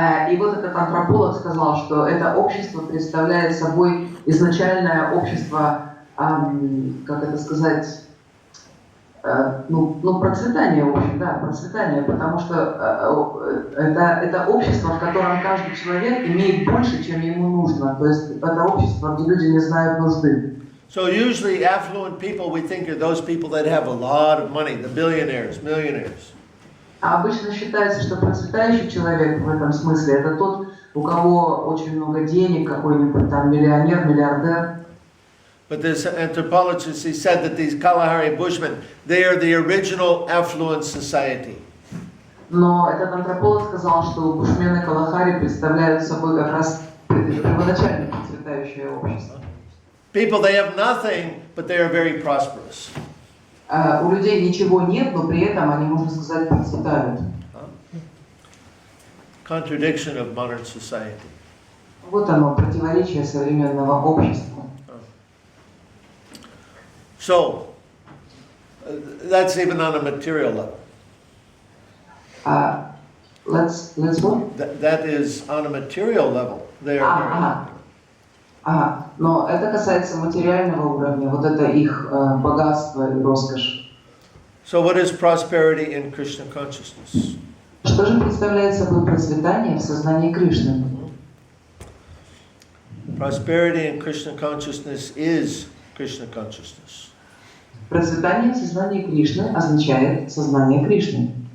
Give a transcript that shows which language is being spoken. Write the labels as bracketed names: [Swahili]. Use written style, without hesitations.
[Russian] И вот этот антрополог сказал, что это общество представляет собой изначальное общество, как это сказать, процветание, в общем, да, процветание, потому что это общество, в котором каждый человек имеет больше, чем ему нужно. То есть это общество, где люди не знают нужды. [English] So usually affluent people, we think are those people that have a lot of money, the billionaires, millionaires. [Russian] А обычно считается, что процветающий человек в этом смысле это тот, у кого очень много денег, какой-нибудь там миллионер, миллиардер. [English] But this anthropologist, he said that these Kalahari Bushmen, they are the original affluent society. [Russian] Но этот антрополог сказал, что бушмены Калахари представляют собой как раз первоначально процветающее общество. [English] People, they have nothing, but they are very prosperous. [Russian] У людей ничего нет, но при этом они, можно сказать, процветают. [English] Contradiction of modern society. [Russian] Вот оно, противоречие современного общества. [English] So, that's even on a material level. Let's what? That is on a material level. They are [Russian] Но это касается материального уровня, вот это их богатство и роскошь. [English] So what is prosperity in Krishna consciousness? [Russian] Что же представляет собой процветание в сознании Кришны? [English] Prosperity in Krishna consciousness is Krishna consciousness. [Russian] Процветание в сознании Кришны означает сознание Кришны.